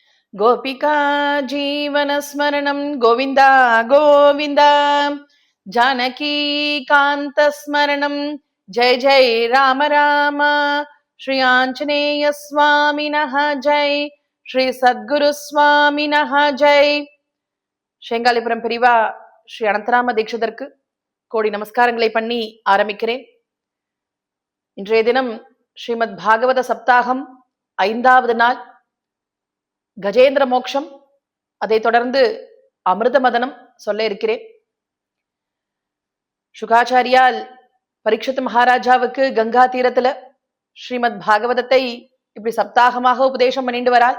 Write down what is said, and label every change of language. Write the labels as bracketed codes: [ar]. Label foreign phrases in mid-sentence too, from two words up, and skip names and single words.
[sa] गोपिका जीवनस्मरणं गोविन्द गोविन्द जानकी कान्तस्मरणं जय जय राम राम श्री आञ्जनेय स्वामिनः जय श्री सद्गुरु स्वामिनः जय शेंगालिपुरम पिरिवा श्री अनंतराम दीक्षितருக்கு [ta] கோடி நமஸ்காரங்களை பண்ணி ஆரம்பிக்கிறேன். இன்றைய தினம் ஸ்ரீமத் பாகவத சப்தாகம் 5வது நாள் கஜேந்திர மோக்ஷம், அதை தொடர்ந்து அமிர்த மதனம் சொல்ல இருக்கிறேன். சுகாச்சாரியால் பரீட்சித் மகாராஜாவுக்கு கங்கா தீரத்துல ஸ்ரீமத் பாகவதத்தை இப்படி சப்தாகமாக உபதேசம் பண்ணிட்டு வரால்.